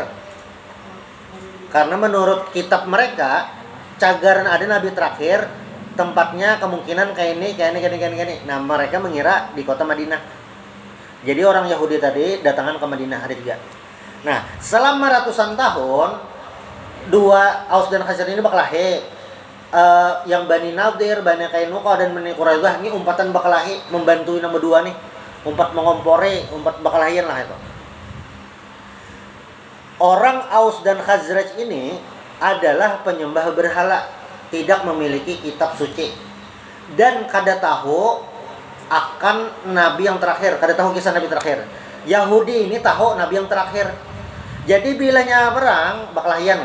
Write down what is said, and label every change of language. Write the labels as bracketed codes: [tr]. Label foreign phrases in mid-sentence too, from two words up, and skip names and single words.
[id] Karena menurut kitab mereka, cagaran ada Nabi terakhir, tempatnya kemungkinan kayak ini. Nah, mereka mengira di kota Madinah. Jadi orang Yahudi tadi datangan ke Madinah ada 3. Nah, selama ratusan tahun, 2 Aus dan Khazraj ini bakalahi. Yang Bani Nadir, Bani Qainuqa dan Bani Quraidah ini umpatan bakalahi membantuin nomor 2 nih. [bjn] Umpat mengompori, umpat bakalahian lah itu. [id] Orang Aus dan Khazraj ini adalah penyembah berhala, tidak memiliki kitab suci dan kada tahu akan nabi yang terakhir, kada tahu kisah nabi terakhir. Yahudi ini tahu nabi yang terakhir. Jadi [bjn] bilanya perang bakalahian.